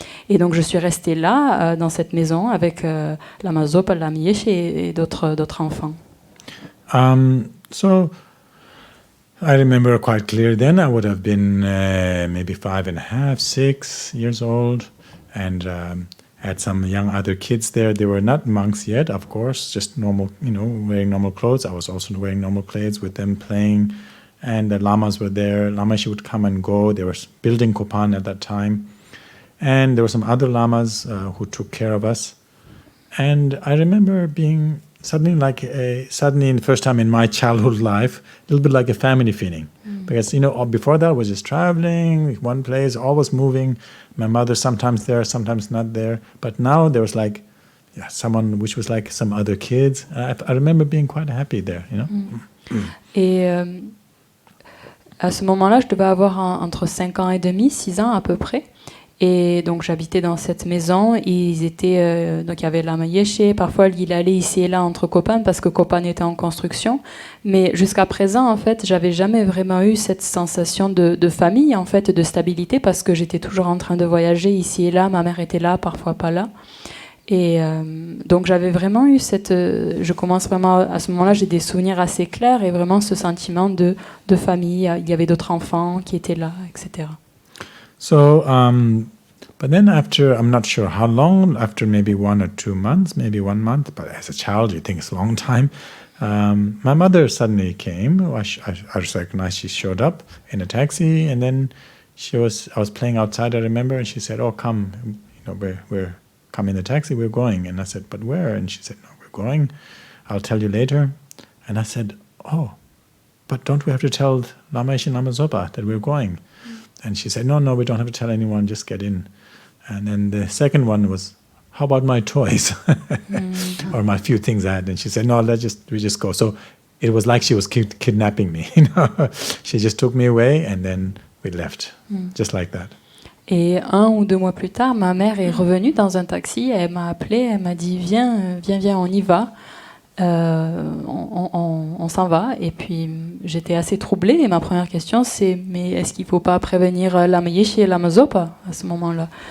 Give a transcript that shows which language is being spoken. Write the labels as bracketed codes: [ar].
[fr] Et donc je suis restée là, dans cette maison, avec Lama Zopa, Lama Yeshe et d'autres enfants. [en] So I remember quite clear then, I would have been maybe 5.5, 6 years old, and had some young other kids there. They were not monks yet, of course, just normal, wearing normal clothes. I was also wearing normal clothes with them playing, and the lamas were there. Lama Yeshe would come and go. They were building Kopan at that time, and there were some other lamas who took care of us. And I remember being suddenly in the first time in my childhood life, a little bit like a family feeling. Because, before that I was just traveling, one place, always moving. My mother sometimes there, sometimes not there. But now there was someone which was like some other kids. I remember being quite happy there, [fr] Et à ce moment-là, je devais avoir entre 5 ans et demi, 6 ans à peu près. Et donc j'habitais dans cette maison. Donc il y avait Lama Yeshe. Parfois il allait ici et là entre Kopan parce que Kopan était en construction. Mais jusqu'à présent, en fait, j'avais jamais vraiment eu cette sensation de famille, en fait, de stabilité, parce que j'étais toujours en train de voyager ici et là. Ma mère était là, parfois pas là. Et donc j'avais vraiment eu je commence vraiment à ce moment-là, j'ai des souvenirs assez clairs et vraiment ce sentiment de famille. Il y avait d'autres enfants qui étaient là, etc. [en] So, but then after, I'm not sure how long, after maybe 1 or 2 months, maybe 1 month, but as a child, you think it's a long time. My mother suddenly came. I just recognized she showed up in a taxi, and then I was playing outside, I remember, and she said, "Oh, come, we're come in the taxi, we're going." And I said, "But where?" And she said, "No, we're going. I'll tell you later." And I said, "Oh, but don't we have to tell Lama Yeshe Lama Zopa that we're going?" And she said, no, we don't have to tell anyone, just get in. And then the second one was, how about my toys? Or my few things I had. And she said, no, we just go. So it was like she was kidnapping me. She just took me away and then we left, just like that. [fr] Et 1 ou 2 mois plus tard, ma mère est revenue dans un taxi, elle m'a appelé, elle m'a dit viens, on y va. On s'en va. Et puis j'étais assez troublée et ma première question c'est mais est-ce qu'il ne faut pas prévenir Lama Yeshe et Lama Zopa à ce moment-là?